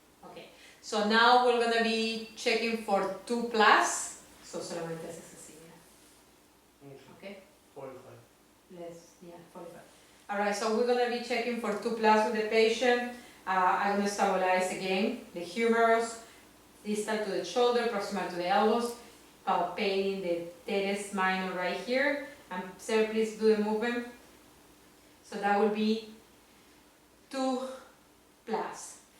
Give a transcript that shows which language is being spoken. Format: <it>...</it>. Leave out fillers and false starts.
<en>Okay. So now we're going to be checking for 2 plus.</en> <es>So solamente haces así, mira.</es> <en>Okay? 45. Less, yeah, 45. Alright, so we're going to be checking for 2 plus with the patient. I'm going to stabilize again the humerus, distal to the shoulder, proximal to the elbows, palpating the teres minor right here. And sir, please do the movement. So that will be 2 plus.</en>